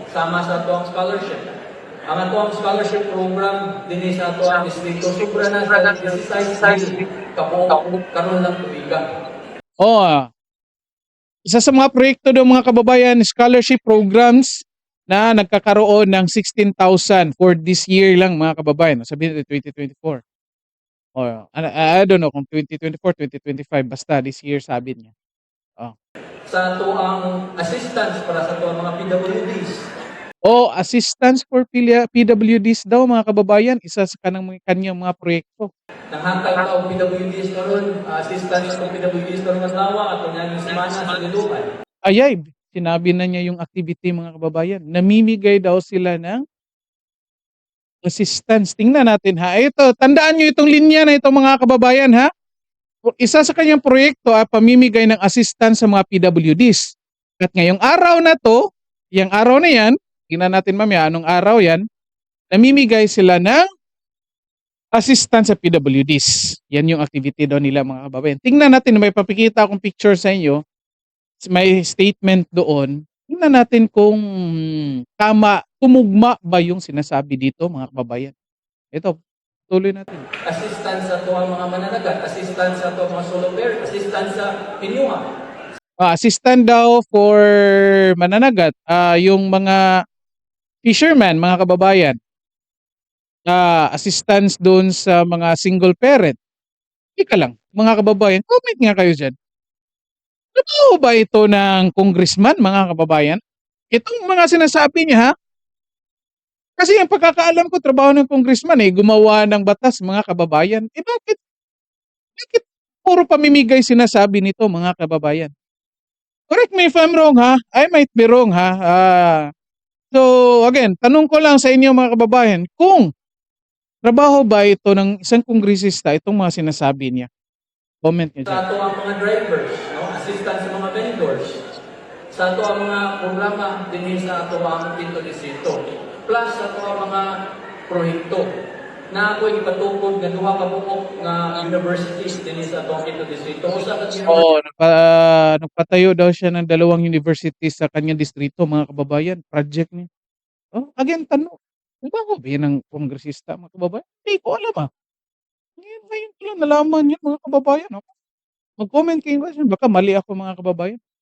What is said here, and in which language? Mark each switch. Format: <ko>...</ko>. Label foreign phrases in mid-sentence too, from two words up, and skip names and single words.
<ceb>Sama sa ito ang scholarship. Ang ato ang scholarship program din sa ato ang distrito sobra na sa 16,000 kabuok karon lang tuiga.</ceb> <tl>Isa sa mga proyekto ng mga kababayan, scholarship programs na nagkakaroon ng 16,000</tl> <en>for this year</en> <tl>lang, mga kababayan. Sabihin natin 2024.</tl> <en>I don't know kung 2024, 2025, basta this year</en> <tl>sabi niya.</tl> <ceb>Sa ato ang assistance para sa ato ang mga PWDs.</ceb> <en>Assistance for PWDs</en> <tl>daw, mga kababayan, isa sa kanyang mga proyekto.</tl> <ceb>Nanghatag ka og PWDs karon, assistance sa PWDs karon nga tawa ato nga yung semana sa Liluan. Ayay,</ceb> <tl>sinabi na niya yung activity, mga kababayan. Namimigay daw sila ng assistance. Tingnan natin, ha. Ito, tandaan nyo itong linya na ito, mga kababayan, ha. Isa sa kanyang proyekto ay pamimigay ng assistance sa mga PWDs. At ngayong araw na to, yung araw na yan, tingnan natin mamaya anong araw yan, namimigay sila ng assistance sa PWDs. Yan yung activity daw nila, mga kababayan. Tingnan natin, may papakita akong picture sa inyo, may statement doon. Tingnan natin kung tama, tumugma ba yung sinasabi dito, mga kababayan. Ito, tuloy natin.</tl> <ceb>Assistance sa ato ang mga mananagat, assistance sa ato ang mga solo parent, assistance sa inyuha.</ceb> <tl>Assistant daw for mananagat, yung mga fisherman, mga kababayan. Assistance doon sa mga single parent. Ika lang, mga kababayan, comment nga kayo dyan. Totoo ba ito ng congressman, mga kababayan? Itong mga sinasabi niya, ha? Kasi yung pagkakaalam ko, trabaho ng congressman gumawa ng batas, mga kababayan. Bakit puro pamimigay sinasabi nito, mga kababayan?</tl> <en>Correct me if I'm wrong, ha? I might be wrong, ha? So, again,</en> <tl>tanong ko lang sa inyo, mga kababayan, kung trabaho ba ito ng isang kongresista, itong mga sinasabi niya? Comment niyo</tl> <ceb>Sa</ceb> <tl>dyan.</tl> <ceb>ato ang mga drivers, no? Assistance sa mga vendors. Sa ato ang mga programa din sa ato ang Quinto Distrito. Plus sa ato ang mga proyekto na ako ipatukod nga duha ka buok nga universities din sa ato ang Quinto Distrito. Usa ka</ceb> <tl>Nagpatayo daw siya ng 2 university sa kanyang distrito, mga kababayan. Project niya. Again, tanong. Trabaho ba yan ng kongresista, mga kababayan? Hindi ko alam, ngayon ko lang nalaman yan, mga kababayan. Mag-comment kayo kasi baka mali ako, mga kababayan.</tl>